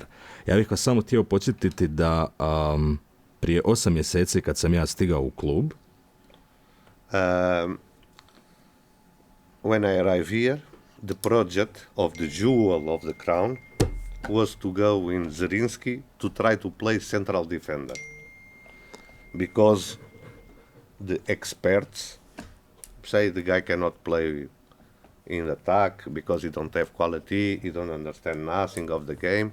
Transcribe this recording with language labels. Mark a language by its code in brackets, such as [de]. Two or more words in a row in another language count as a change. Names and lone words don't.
[hr] Ja bih vas samo htio podsjetiti da prije 8 mjeseci kad sam ja stigao u klub, [en] when I arrived here, the project of the jewel of the crown was to go in Zrinski to try to play central defender. Because the experts say the guy cannot play in attack because he don't have quality, he don't understand nothing of the game.